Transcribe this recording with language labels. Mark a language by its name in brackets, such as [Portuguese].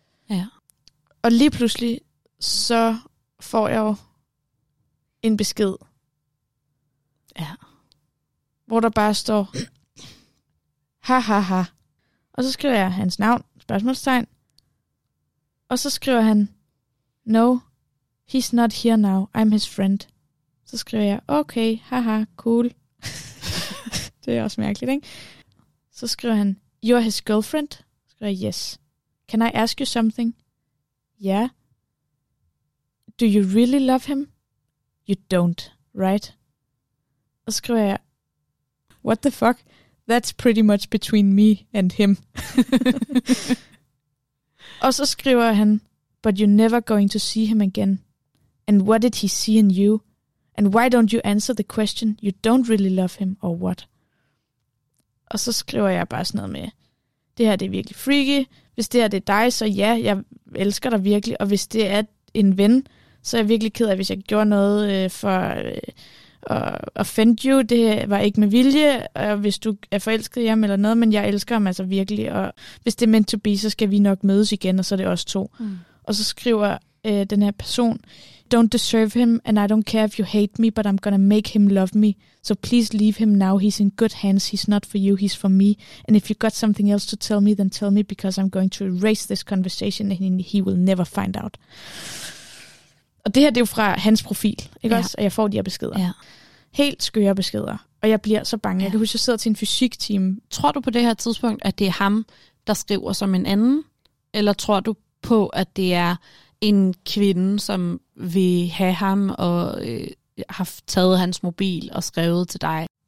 [Danish] Ja. Og lige pludselig, så får jeg jo en besked. Ja. Hvor der bare står, ha ha ha. Og så skriver jeg hans navn, spørgsmålstegn. [English] Og så skriver han, no, he's not here now, I'm his friend. [Danish] Så skriver jeg, okay, ha ha, cool. Det er også mærkeligt, ikke? Så skriver han, you're his girlfriend? [English] Så skriver jeg, yes. Can I ask you something? Yeah. Do you really love him? You don't, right? [Danish] Og så skriver jeg, what the fuck? [English] That's pretty much between me and him. Og så skriver han, but you're never going to see him again. And what did he see in you? And why don't you answer the question, you don't really love him, or what? [Danish] Og så skriver jeg bare sådan noget med, det her det er virkelig freaky. Hvis det her det er dig, så ja, jeg elsker dig virkelig. Og hvis det er en ven, så er jeg virkelig ked af, hvis jeg gjorde noget for at offend you. Det var ikke med vilje, hvis du er forelsket i ham eller noget, men jeg elsker ham altså virkelig. Og hvis det er meant to be, så skal vi nok mødes igen, og så er det os to. Mm. [English] Og så skriver den her person, don't deserve him, and I don't care if you hate me, but I'm gonna make him love me. So please leave him now. He's in good hands. He's not for you. He's for me. And if you got something else to tell me, then tell me, because I'm going to erase this conversation, and he will never find out. [Danish] Og det her, det er jo fra hans profil, ikke også? Og jeg får de her beskeder. Ja. Helt skøre beskeder. Og jeg bliver så bange. Ja. Jeg kan huske, jeg sidder til en fysikteam. Tror du på det her tidspunkt, at det er ham, der skriver som en anden? Eller tror du på, at det er en kvinde, som vil have ham og har taget hans mobil og skrevet til dig?